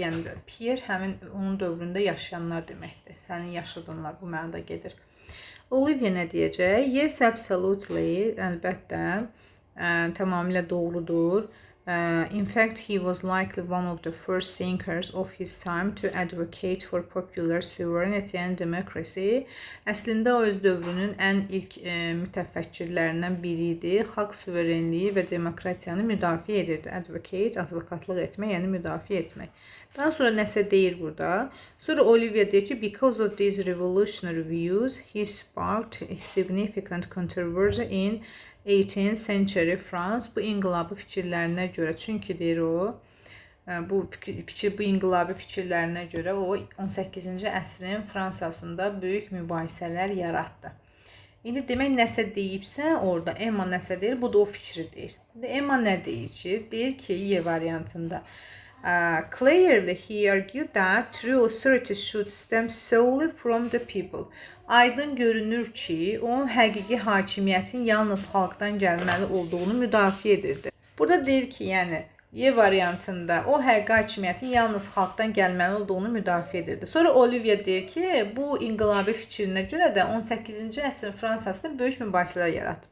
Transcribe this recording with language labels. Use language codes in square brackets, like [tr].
[az] Yəni, peer həmin onun dövründə yaşayanlar deməkdir. Sənin yaşadığınlar bu mənada gedir. Olivia nə deyəcək? [en] Yes, absolutely, [az] əlbəttə, tamamilə doğrudur. [en] In fact, he was likely one of the first thinkers of his time to advocate for popular sovereignty and democracy. [az] Əslində o öz dövrünün ən ilk mütəfəkkirlərindən biri idi. Xalq suverenliyi və demokratiyanı müdafiə edirdi. Advocate, advokatlıq etmək, yəni müdafiə etmək. Daha sonra nəsə deyir burada. Sonra Olivia deyir ki, [en] because of these revolutionary views, he sparked a significant controversy in 18th century France, [az] bu inqilabı fikirlərinə görə, çünki deyir o, bu bu inqilabi fikirlərinə görə o 18-ci əsrin Fransasında böyük mübahisələr yaratdı. İndi demək nəsə deyibsə, orada Emma nəsə deyir, bu da o fikri deyir. Emma nə deyir ki? Deyir ki, Y variantında [en] clearly he argued that true authority should stem solely from the people. [az] Aydın görünür ki, o həqiqi hakimiyyətin yalnız xalqdan gəlməli olduğunu müdafiə edirdi. Burada deyir ki, yəni Y variantında o həqiqi hakimiyyətin yalnız xalqdan gəlməli olduğunu müdafiə edirdi. Sonra Olivia deyir ki, bu inqilabi fikrinə görə də 18-ci əsrin Fransasında böyük mübahisələr yaratdı.